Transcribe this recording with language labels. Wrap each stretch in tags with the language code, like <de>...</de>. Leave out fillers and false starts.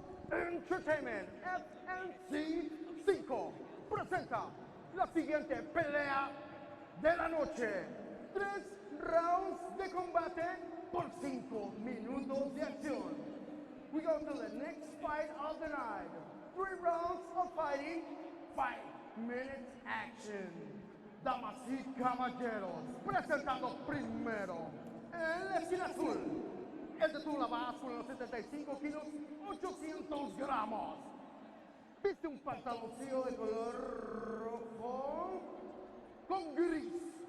<es>Entertainment FNC 5 presenta la siguiente pelea de la noche. 3 rounds de combate por 5 minutos de acción.</es> <en>We go to the next fight of the night. 3 rounds of fighting, 5 minutes action.</en> <es>Damas y caballeros, presentando primero en la esquina azul, el de Tula báscula, 75 kilos, 800 gramos. Viste un pantaloncillo de color rojo con gris.</es>